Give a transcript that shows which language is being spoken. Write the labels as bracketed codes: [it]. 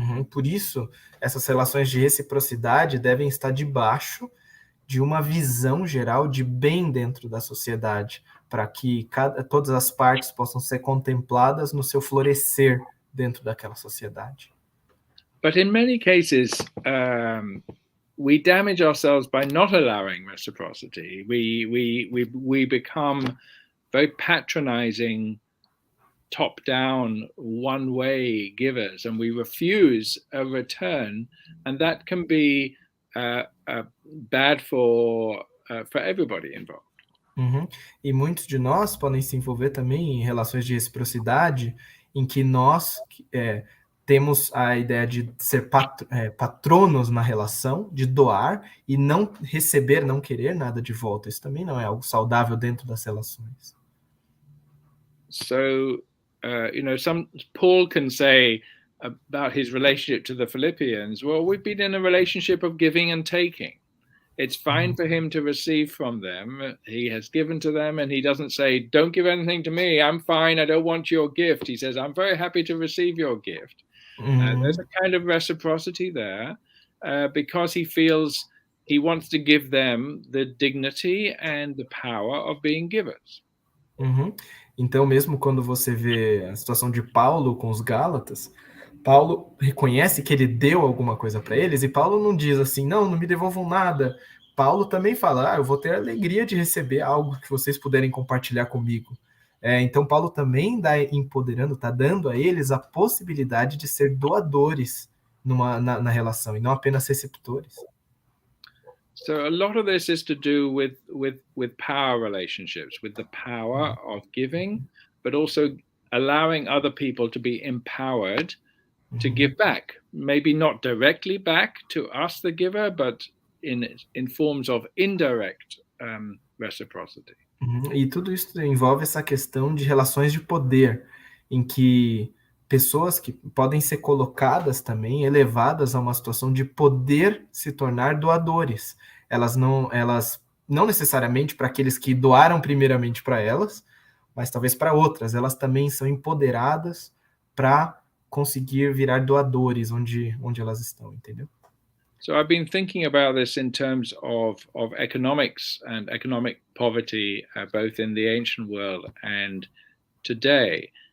[pt] Por isso, essas relações de reciprocidade devem estar debaixo de uma visão geral de bem dentro da sociedade, para que todas as partes possam ser contempladas no seu florescer dentro daquela sociedade. [en] But in many cases, we damage ourselves by not allowing reciprocity. We become very patronizing, top-down, one-way givers, and we refuse a return, and that can be bad for everybody involved. [pt] E muitos de nós podem se envolver também em relações de reciprocidade, em que nós temos a ideia de ser patronos na relação, de doar e não receber, não querer nada de volta. Isso também não é algo saudável dentro das relações. [en] So, Paul can say about his relationship to the Philippians, well, we've been in a relationship of giving and taking. It's fine for him to receive from them. He has given to them, and he doesn't say, don't give anything to me. I'm fine. I don't want your gift. He says, I'm very happy to receive your gift. There's a kind of reciprocity there because he feels he wants to give them the dignity and the power of being givers. [pt] Então, mesmo quando você vê a situação de Paulo com os Gálatas, Paulo reconhece que ele deu alguma coisa para eles, e Paulo não diz assim, não me devolvam nada. Paulo também fala, eu vou ter a alegria de receber algo que vocês puderem compartilhar comigo. Então Paulo também está dando a eles a possibilidade de ser doadores na relação, e não apenas receptores. [en] So a lot of this is to do with power relationships, with the power of giving, but also allowing other people to be empowered to give back. Maybe not directly back to us, the giver, but in forms of indirect reciprocity. [pt] E tudo isso envolve essa questão de relações de poder, em que pessoas que podem ser colocadas também, elevadas a uma situação de poder se tornar doadores. Elas não necessariamente para aqueles que doaram primeiramente para elas, mas talvez para outras. Elas também são empoderadas para conseguir virar doadores onde elas estão, entendeu? [en] So I've been thinking about this in terms of economics and economic poverty, both in the ancient world and today.